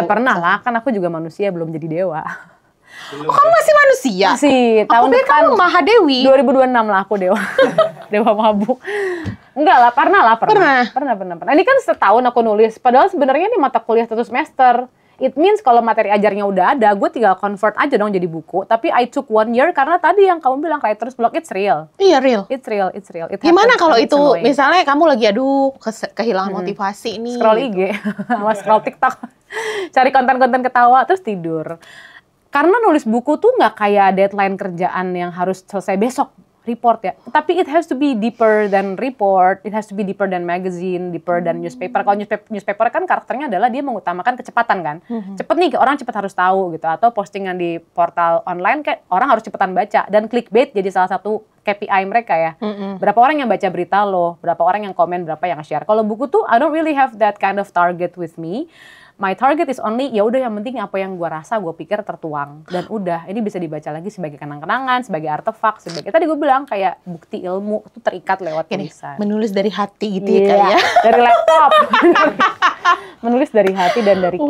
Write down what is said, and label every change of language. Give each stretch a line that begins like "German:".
Indonesian: Ya pernah lah, kan aku juga manusia, belum jadi dewa. Oh, kamu masih manusia? Masih, tahun depan. Kamu Mahadewi? 2026 lah aku dewa. Dewa mabuk. Enggak lah, pernah. Ini kan setahun aku nulis, padahal sebenarnya ini mata kuliah 1 semester.
English: It means
Indonesian: kalau materi ajarnya udah ada, gue tinggal convert aja dong jadi buku. Tapi
English: I took 1 year
Indonesian: karena tadi yang kamu bilang
English: writer's block, it's real.
Indonesian: Iya, real.
English: It's real.
Indonesian: Gimana kalau itu, misalnya kamu lagi kehilangan motivasi nih. Scroll IG, sama scroll TikTok. Cari konten-konten ketawa, terus tidur. Karena nulis buku tuh nggak kayak deadline kerjaan yang harus selesai besok. report ya. Tapi
English: it has to be deeper than report, it has to be deeper than magazine, deeper than newspaper.
Indonesian: Kalau newspaper kan karakternya adalah dia mengutamakan kecepatan kan. Cepet nih, orang cepet harus tahu gitu. Atau postingan di portal online kayak orang harus cepetan baca. Dan clickbait jadi salah satu KPI mereka ya. Berapa orang yang baca berita lo, berapa orang yang komen, berapa yang share. Kalau buku tuh
English: I don't really have that kind of target with me. My target is only
Indonesian: ya udah yang penting apa yang gue rasa, gue pikir tertuang dan udah ini bisa dibaca lagi sebagai kenang-kenangan, sebagai artefak, sebagai tadi gue bilang kayak bukti ilmu itu terikat lewat tulisan. Menulis dari hati gitu ya kayak. Dari laptop. Menulis dari hati dan dari kisah.